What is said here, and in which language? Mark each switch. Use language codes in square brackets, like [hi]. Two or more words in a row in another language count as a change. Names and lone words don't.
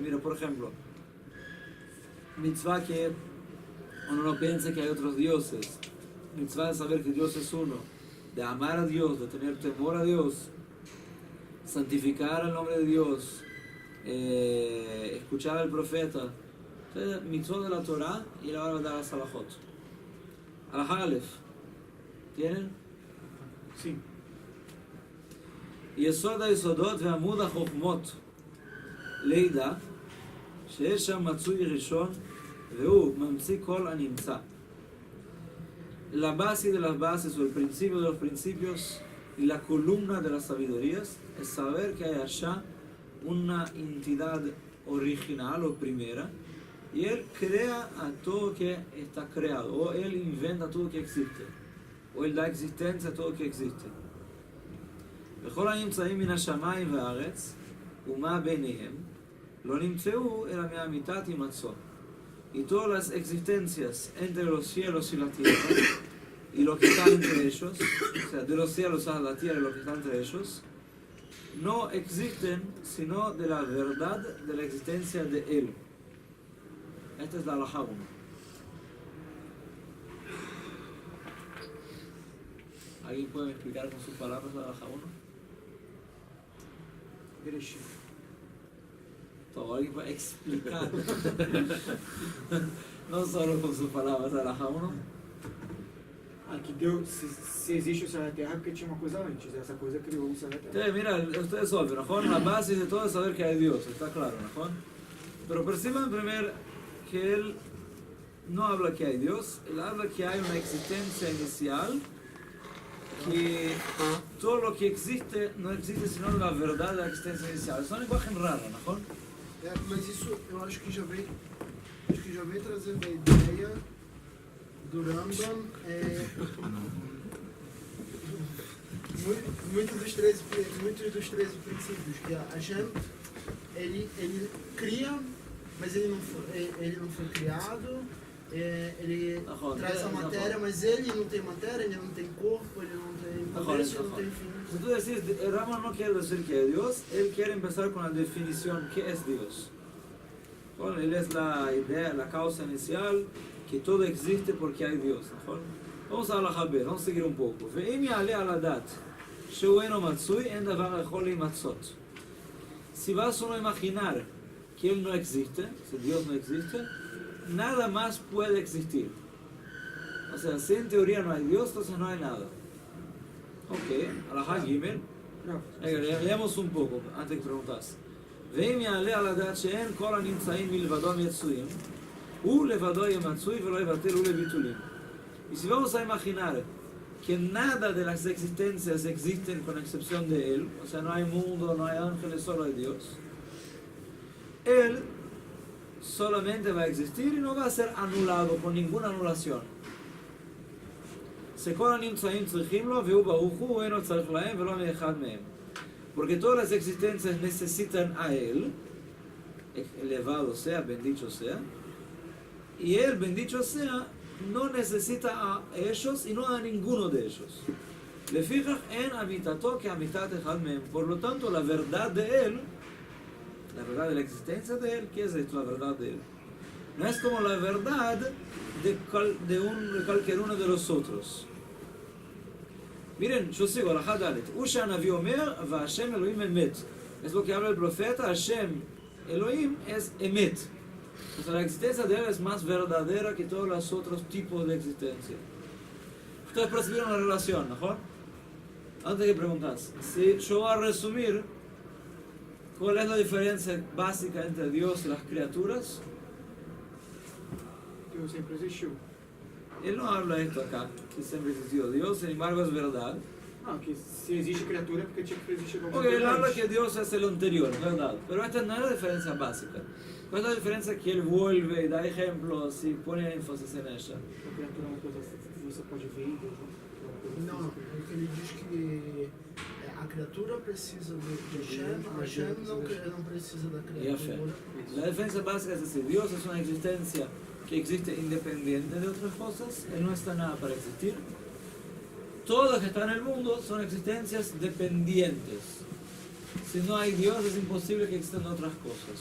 [es] Mira, por ejemplo, mitzvah que uno no piensa que hay otros dioses, mitzvah de saber que Dios es uno, de amar a Dios, de tener temor a Dios, santificar el nombre de Dios, escuchar al profeta. Entonces, mitzvot de la Torah y la hora de las alajot. [he] הלכה אלף, [es] ¿tienen? Sí. [he] יסוד היסודות ועמוד החוכמות לידע שיש שם מצוי ראשון והוא ממציא כל הנמצא. [es] La base de las bases o el principio de los principios y la columna de las sabidurías es saber que hay allá una entidad original o primera y él crea a todo que está creado o él inventa todo que existe o él da existencia a todo que existe. [he] וכל הנמצאים מן השמיים והארץ ומה ביניהם לא נמצאו אלא מאמיתת הימצאו. [es] Y todas las existencias entre los cielos y la tierra y lo que está entre ellos, o sea, de los cielos a la tierra y lo que está entre ellos, no existen sino de la verdad de la existencia de Él. Esta es la halajá 1. ¿Alguien puede explicar con sus palabras la halajá 1? Bereshit. Todo, alguien puede explicar. No solo con sus palabras la halajá 1. [pt] Aqui deu, se existe o céu e a terra, porque tinha uma coisa antes. Essa coisa criou o céu e a terra. [es] Entonces, mira, ustedes obvio, ¿no? La base de todo es saber que hay Dios, está claro, ¿no? Pero perciban primero que él no habla que hay Dios, él habla que hay una existencia inicial, que todo lo que existe no existe sino la verdad de la existencia inicial. Es una lenguaje rara, ¿no? [pt] Mas isso eu acho que já vem trazendo a ideia do Rambam, muitos dos 13 princípios, que a Hashem, ele cria, mas ele não foi criado, ele traz a matéria, mas ele não tem matéria, ele não tem corpo, ele não tem começo, ele não tem fim. [es] Si tú decís, el Rambam no quiere decir que hay Dios, él quiere empezar con la definición, ¿qué es Dios? Bueno, él es la idea, la causa inicial, que todo existe porque hay Dios, ¿no? Vamos a la Jabez, vamos a seguir un poco. [he] ואם יעלה על הדעת שהוא אינו מצוי, אין דבר יכול להימצות. [es] Si vas uno a imaginar que él no existe, si Dios no existe, nada más puede existir. O sea, si en teoría no hay Dios, entonces no hay nada. Ok, [he] הלכה גימל. [es] Leemos un poco antes que preguntas. [he] ואם יעלה על הדעת שאין כל הנמצאים מלבדו מצויים, הוא לבדו יהיה מצוי ולא יבטל הוא לביטולים. [es] Y si vamos a imaginar que nada de las existencias existen con excepción de Él, o sea, no hay mundo, no hay ángeles, solo hay Dios, Él solamente va a existir y no va a ser anulado con ninguna anulación. [he] שכל הנמצאים צריכים לו והוא ברוך הוא אינו צריך להם ולא מאחד מהם. [es] Porque todas las existencias necesitan a Él, elevado sea, bendito sea, y Él, bendito sea, no necesita a ellos y no a ninguno de ellos. [he] לפיכך אין אמיתתו כאמיתת אחד מהם. [es] Por lo tanto, la verdad de Él, la verdad de la existencia de Él, ¿qué es esto, la verdad de Él? No es como la verdad de cualquier uno de los otros. Miren, yo sigo, la Hadalet. [he] שהנביא אומר, וה' אלהים אמת. [es] Es lo que habla el profeta, [he] השם אלהים [es] es Emet. O sea, la existencia de Él es más verdadera que todos los otros tipos de existencia. Ustedes percibieron la relación, ¿no? Antes que preguntas, si yo voy a resumir cuál es la diferencia básica entre Dios y las criaturas, [pt] Deus sempre existiu. [es] Él no habla esto acá, que siempre existió Dios, sin embargo es verdad. [pt] Não, que se existe criatura é porque tinha que existir alguma [es] Porque él [pt] coisa [es] habla [pt] antes. [es] que Dios es el anterior, ¿verdad? Pero esta no es la diferencia básica. ¿Cuál es la diferencia que él vuelve y da ejemplos y pone énfasis en ella? [pt] A criatura é uma coisa que você pode ver, Deus Não, porque ele diz que a criatura precisa de Hashem não precisa da [es] Ya fe. [pt] criatura. [es] La diferencia básica es decir, Dios es una existencia que existe independiente de otras cosas, Él no está nada para existir. Todo lo que está en el mundo son existencias dependientes. Si no hay Dios es imposible que existan otras cosas.